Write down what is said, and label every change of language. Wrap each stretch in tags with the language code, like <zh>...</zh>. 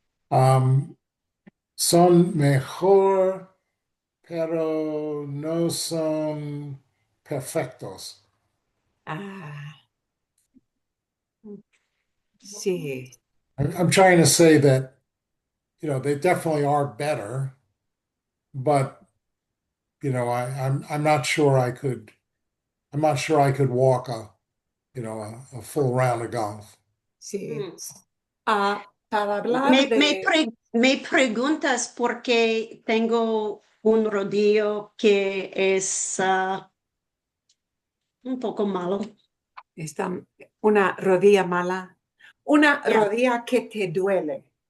<es>Um, son mejor, pero no son perfectos. ah, sí,</es> <en>I'm trying to say that, they definitely are better, but I'm not sure I could walk a full round of golf.</en> <es>sí. Mm. Para hablar de, Me preguntas por qué tengo un rodillo que es un poco malo. esta, una rodilla mala, una Ya, rodilla que te duele.</es>